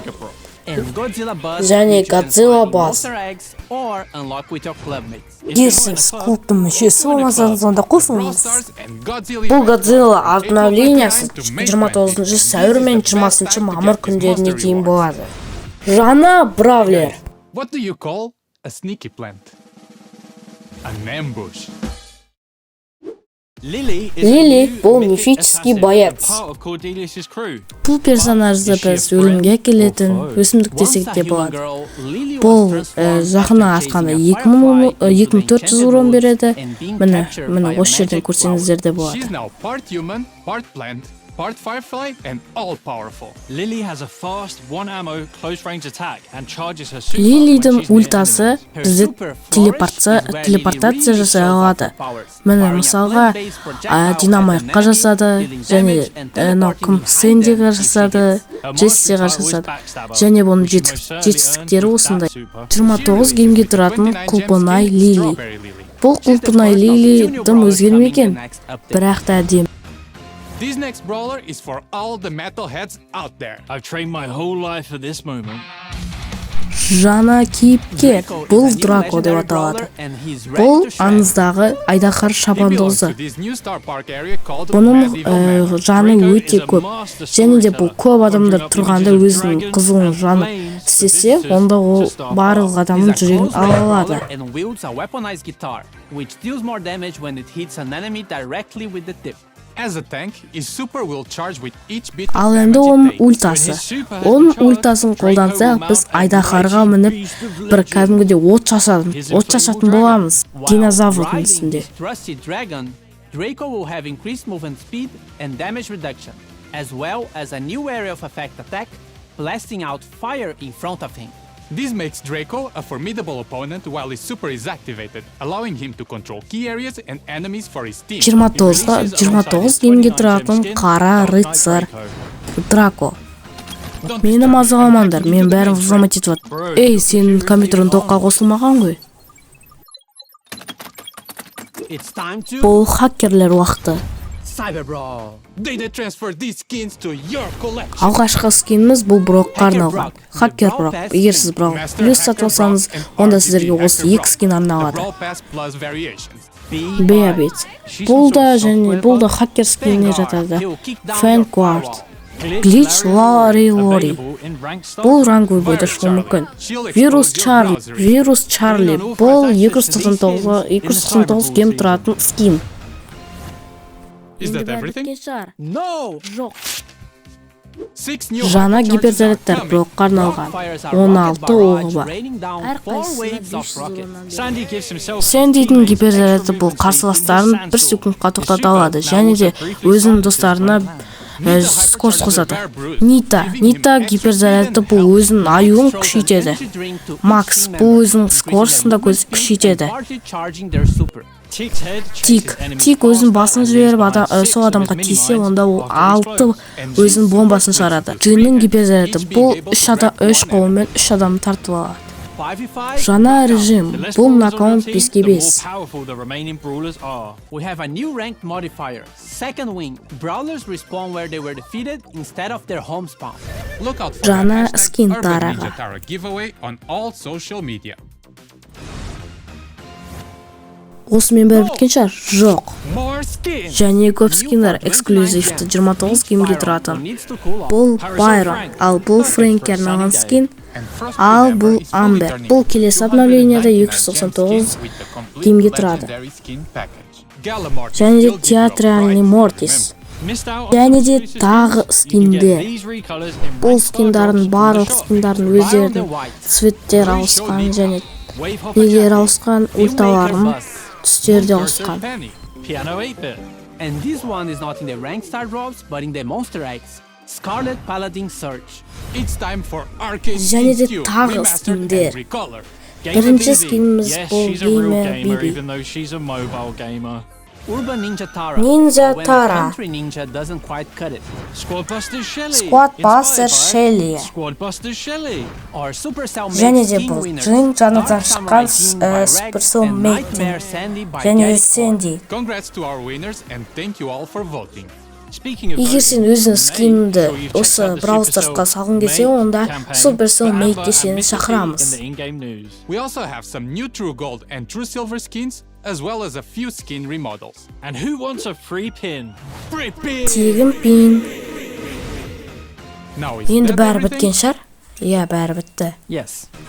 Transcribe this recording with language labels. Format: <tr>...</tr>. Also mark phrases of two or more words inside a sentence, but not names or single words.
<kk>Және Годзилла баз. Егер сіз клубтың мүшесі болмасаңыз, онда қосылыңыз. Бұл Годзилла обновлениясы 29 сәуір мен 20 мамыр күндеріне дейін болады. Жаңа Бравлер.</kk> <en>What do you call a sneaky plant? An ambush.</en> <kk>Лили бұл мифический боец. Бұл персонажды біз өлімге келетін өсімдік десек те болады. Бұл жақына асқанда 2400 урон береді. Міне осы жерден көрсеңіздер де болады.</kk> <en>part Firefly and all-powerful. Lily has a fast, one ammo, close range attack and charges her super</en> <kk>Лилидің</kk> <en>when she's near</en> <kk>ультасы</kk> <en>enemies.</en> <kk>бізді телепортация жасай алады. Міне мысалға Динамайкқа жасады, және Сэндиға жасады, Джессиға жасады. Және бұның жетістіктері осындай. 29 геймге тұратын құлпынай Лили. Бұл құлпынай Лили дым өзгермеген, бірақ та әдемі.</kk> <en>This next brawler is for all the metalheads out there. I've trained my whole life for this moment.</en> <kk>Жаңа кейіпкер, бұл Драко деп аталады. Бұл аңыздағы айдаһар шабандозы. Бұның жаны өте көп. Және де бұл көп адамдар тұрғанда өзінің қызығын жаны істесе, онда ол барлық адамның жүрегін ала алады.</kk> <en>As a tank, his super will charge with each bit</en> <kk>Ал</kk> <en>of</en> <kk>енді</kk> <en>damage</en> <kk>оның</kk> <en>it takes.</en> <kk>ультасы. Оның ультасын қолданса, біз айдаһарға мініп, бір кәдімгідей от шашатын боламыз. Динозаврдың үстінде.</kk> <en>Draco will have increased movement speed and damage reduction, as well as a new area of effect attack, blasting out fire in front of him. This makes Draco a formidable opponent while his super is activated, allowing him to control key areas and enemies for his team.</en> <kk>29 геймге тұратын қара рыцарь Драко. Мені мазаламаңдар, мен бәрін взломать етіп жатыр. Ей, сенің компьютерің тоққа қосылмаған ғой. Бұл хакерлер уақыты. Data transfer these skins to your collection. Алғашқы скиніміз бұл Брокқа арналған. Хакер Брок. Егер сіз Брок плюс сатып алсаңыз, онда сіздерге осы 2 скин арналады. Беабет. Бұл да хакер скиніне жатады. Фэнквард. Глич Лори. Бұл ранговый бойда шығуы мүмкін. Вирус Чарли. Бұл 299 гейм тұратын скин.</kk> <en>Is that everything? No!</en> <kk>Жоқ.</kk> <en>6 new</en> <kk>Жаңа</kk> <en>hypercharges</en> <kk>гиперзарядтар</kk> <en>are coming.</en> <kk>Брокқа арналған. 16 оғы бар.</kk> <en>Sandy gives himself</en> <kk>Сэндидің гиперзаряды бұл қарсыластарын 1 секундқа тоқтата алады, және де өзінің достарына скорость қосады. Нита гиперзаряды бұл өзінің аюын күшейтеді. Макс бұл өзінің скоростын да күшейтеді. Тик өзінің басын жіберіп сол адамға тисе, онда ол 6 өзінің бомбасын шығарады. Джиннің гиперзаряды бұл 3 қолымен 3 адамды тартып алады. Жаңа режим, бұл нокаут 5-5.</kk> <en>We have a new ranked modifier, Second Wing. Brawlers respawn where they were defeated instead of their home spawn. Look out for</en> <kk>Жаңа</kk> <en>the</en> <kk>скин</kk> <en>Urban</en> <kk>тараға.</kk> <en>Ninja Tara giveaway on all social media.</en> <kk>Осымен бәрі біткен шығар? Жоқ. More skins. Және көп скиндар эксклюзивті 29 геймге тұратын. Бұл Байрон, ал бұл Фрэнкке арналған скин, ал бұл Амбер. Бұл келесі обновленияда 299 геймге тұрады. Және де театральный Мортис. Және де тағы скиндер. Бұл скиндардың барлық скиндардың өздерінің цветтер ауысқан және нелер ауысқан, ульталарын түстерде ауысқан.</kk> <en>Piano 8-bit. And this one is not in the ranked star drops, but in the monster eggs. Scarlet Paladin Search. It's time for arcade</en> <kk>Және де</kk> <en>skins too,</en> <kk>тағы</kk> <en>remastered</en> <kk>скиндер.</kk> <en>every color.</en> <kk>Бірінші скиніміз</kk> <en>Yes,</en> <kk>бұл</kk> <en>she's a real Gamer gamer,</en> <kk>Биби.</kk> <en>even though she's a mobile gamer. Urban Ninja Tara. Ninja when Tara. a country ninja doesn't quite cut it. Squadbuster Shelly. Squadbuster Inspired by Shelly. Squadbuster Shelly. Or Supercell</en> <kk>Және</kk> <en>Mate</en> <kk>де</kk> <en>skin</en> <kk>бұл</kk> <en>winners.</en> <kk>Джин жаңадан</kk> <en>Dark</en> <kk>шыққан</kk> <en>Samurai Jean by Rex Supercell and Mate Nightmare Sandy by</en> <kk>және де</kk> <en>Gary</en> <kk>Сэнди.</kk> <en>Congrats to our winners and thank you all for voting. Speaking of</en> <kk>Егер сен өзің скиніңді</kk> <en>Make sure you've</en> <kk>осы</kk> <en>checked out the Brawl Supercell</en> <kk>Starsқа салғың келсе,</kk> <en>Mate</en> <kk>онда</kk> <en>campaign Supercell for Mate Amber</en> <kk>де</kk> <en>and</en> <kk>сені</kk> <en>Mr. P</en> <kk>шақырамыз.</kk> <en>in the in-game news. We also have some new True Gold and True Silver skins, as well as a few skin remodels. And who wants a free pin? Free pin!</en> <kk>Тегін пин.</kk> <en>Now is</en> <kk>Енді</kk> <en>that</en> <kk>бәрі</kk> <en>everything?</en> <kk>біткен шығар? Иә, бәрі бітті.</kk> <en>Yes.</en>